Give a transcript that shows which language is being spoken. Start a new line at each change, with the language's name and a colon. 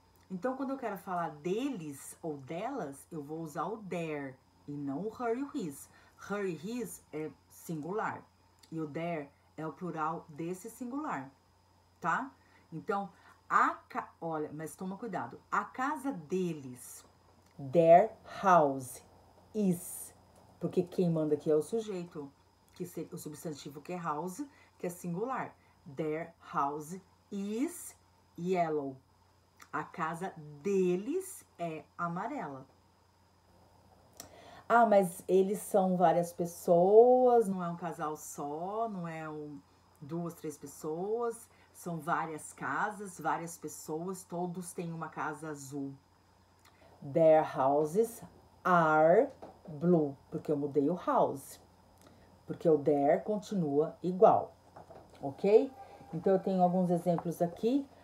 Portuguese: Então, quando eu quero falar deles ou delas, eu vou usar o their e não o her e o his. Her e his é singular. E o their é o plural desse singular, tá? Então, olha, mas toma cuidado. A casa deles,
English: their house is.
Portuguese: Porque quem manda aqui é o sujeito. O substantivo que é house, que é singular.
English: Their house is yellow.
Portuguese: A casa deles é amarela. Ah, mas eles são várias pessoas, não é um casal só, não é duas, três pessoas, são várias casas, várias pessoas, todos têm uma casa azul.
English: Their houses are blue,
Portuguese: porque eu mudei o house. Porque o their continua igual, ok? Então, eu tenho alguns exemplos aqui.